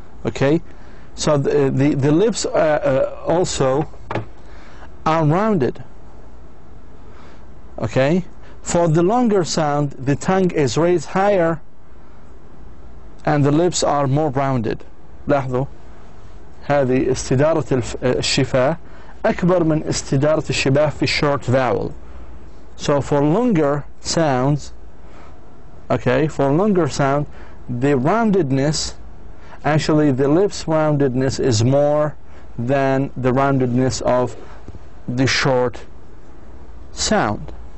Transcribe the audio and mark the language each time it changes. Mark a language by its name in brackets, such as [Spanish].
[English] Okay, so the lips also are rounded. Okay, for the longer sound, the tongue is raised higher and the lips are more rounded. [Arabic] لاحظوا هذه استدارة الشفاه أكبر من استدارة الشباه في short vowel. [English] So for longer sounds, okay, for longer sound, the roundedness, actually the lips roundedness is more than the roundedness of the short sound.